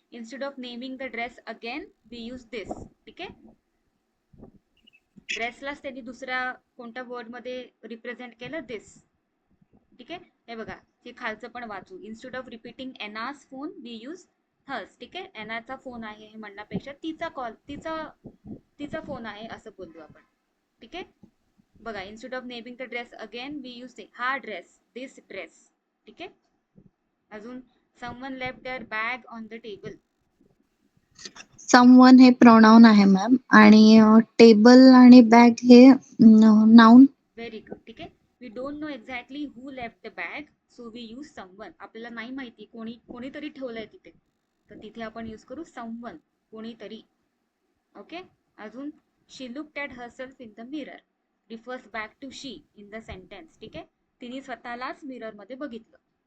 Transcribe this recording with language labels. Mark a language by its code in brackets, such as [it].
[en] Instead of naming the dress again we use this. [mr] ठीक आहे. ड्रेसलाच त्यांनी दुसऱ्या कोणत्या वर्ड मध्ये रिप्रेझेंट केलं? दिस. ठीक आहे. हे बघा, हे खालचं पण वाचू. [en] Instead of repeating Ena's phone we use hers. [mr] ठीक आहे. एनाचा फोन आहे हे म्हणण्यापेक्षा तिचा फोन आहे असं बोललो आपण. ठीक आहे. बघा, [en] Instead of naming the dress again we use हा dress, this dress. [mr] ठीक आहे. अजून [en] Someone left their bag on the table. [mr] Someone हे pronoun आहे मॅम, आणि टेबल आणि बॅग हे नाउन. [en] Very good. [mr] ठीक आहे. [en] We don't know exactly who left the bag, so we use someone. [mr] आपल्याला नाही माहिती कोणीतरी ठेवलंय तिथे, तर तिथे आपण यूज करू समवन, कोणीतरी. ओके. अजून [en] She looked at herself in the mirror. Refers back to she in the sentence. [mr] ठीक आहे. तिने स्वतःलाच मिरर मध्ये बघितलं.